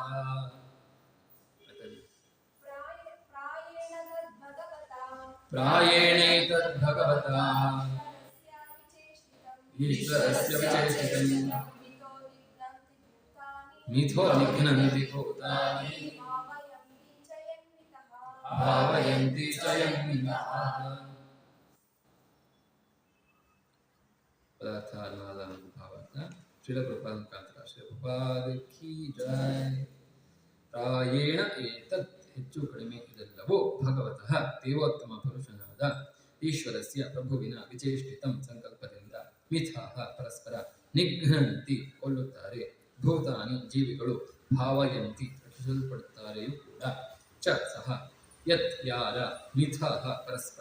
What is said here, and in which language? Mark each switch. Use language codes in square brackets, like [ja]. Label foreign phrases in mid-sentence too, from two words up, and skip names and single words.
[sa] ಪ್ರಾಯೇಣೈತದ್ ಭಗವತಾ ಈಶ್ವರಸ್ಯ ವಿಚೇಷ್ಟಿತಂ ಮಿಥೋ ನಿಘ್ನಂತಿ ಭೂತಾನಿ ಭಾವಯಂತಿ ಚ ಯನ್ಮಿಥಃ. [kn] ಪದಾರ್ಥಾನುವಾದ ಶ್ರೀಲ ಪ್ರಭುಪಾದ ಮುಖಾಂತರ ಶ್ರೀಲ ಪ್ರಭುಪಾದ [hi] की जय. [sa] ಪ್ರಾಯೇಣ ಏತದ್ [kn] ಹೆಚ್ಚು ಕಡಿಮೆ ಇದೆಲ್ಲವೋ ಭಗವತಃ ದೇವೋತ್ತಮ ಪುರುಷನಾದ ಈಶ್ವರಸ್ಯ ಪ್ರಭುವಿನ ವಿಚೇಷ್ಟಿತಂ ಸಂಕಲ್ಪದಿಂದ ಮಿಥಃ ಪರಸ್ಪರ ನಿಘ್ನಂತಿ ಕೊಲ್ಲುತ್ತಾರೆ, ಭೂತಾನಿ ಜೀವಿಗಳು ಭಾವಯಂತಿ ರಕ್ಷಿಸಲ್ಪಡುತ್ತಾರೆಯೂ ಕೂಡ, ಚ ಸಹ ಯತ್ ಯಾರ ಮಿಥಃ ಪರಸ್ಪರ.